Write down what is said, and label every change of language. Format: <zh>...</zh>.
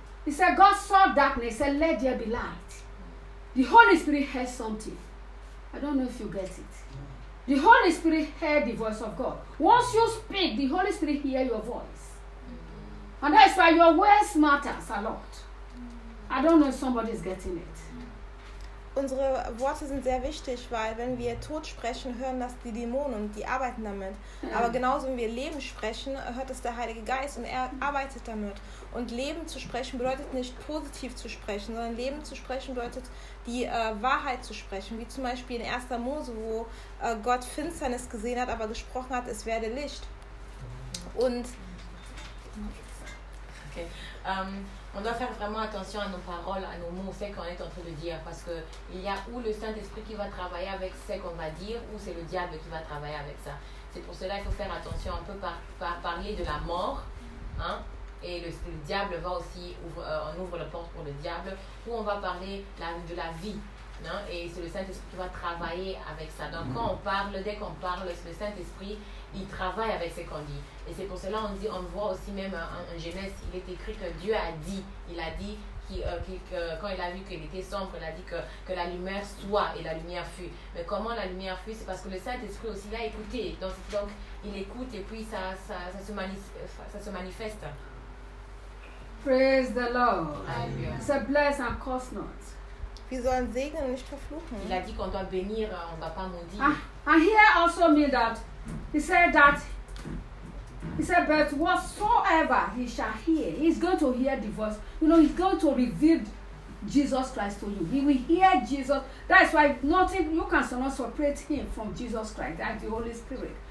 <en>He said, God saw darkness. He said, let there be light. The Holy Spirit heard something. I don't know if you get it. The Holy Spirit heard the voice of God. Once you speak, the Holy Spirit hears your voice. And that's why your words matter a lot. I don't know if somebody is getting it.</en> <de>Unsere Worte sind sehr wichtig, weil wenn wir tot sprechen, hören das die Dämonen und die arbeiten damit. Aber genauso, wenn wir Leben sprechen, hört es der Heilige Geist und er arbeitet damit. Und Leben zu sprechen bedeutet nicht positiv zu sprechen, sondern Leben zu sprechen bedeutet die Wahrheit zu sprechen. Wie zum Beispiel in 1. Mose, wo Gott Finsternis gesehen hat, aber gesprochen hat, es werde Licht. Und</de> <fr>on doit faire vraiment attention à nos paroles, à nos mots, ce qu'on est en train de dire, parce que il y a ou le Saint-Esprit qui va travailler avec ce qu'on va dire, ou c'est le diable qui va travailler avec ça. C'est pour cela qu'il faut faire attention, on peut parler de la mort, hein, et le diable va aussi, on ouvre la porte pour le diable, ou on va parler de la vie, hein, et c'est le Saint-Esprit qui va travailler avec ça. Donc quand on parle, dès qu'on parle, c'est le Saint-Esprit, il travaille avec ce qu'on dit. Et c'est pour cela qu'on dit, on voit aussi même en Genèse, il est écrit que Dieu a dit, il a dit que quand il a vu qu'il était sombre, il a dit que la lumière soit et la lumière fut. Mais comment la lumière fut? C'est parce que le Saint-Esprit aussi l'a écouté. Donc il écoute et puis ça se manifeste.</fr> <en>Praise the Lord. Amen. Se blesse and curse not.</en> <de>Wir sollen segnen und nicht verfluchen.</de> <fr>Il a dit qu'on doit bénir, on ne va pas maudire.</fr> <en>And here also means that He said, but whatsoever he shall hear, he's going to hear the voice. You know, he's going to reveal Jesus Christ to you. He will hear Jesus. That's why nothing, you can not separate him from Jesus Christ, that's the Holy Spirit.</en>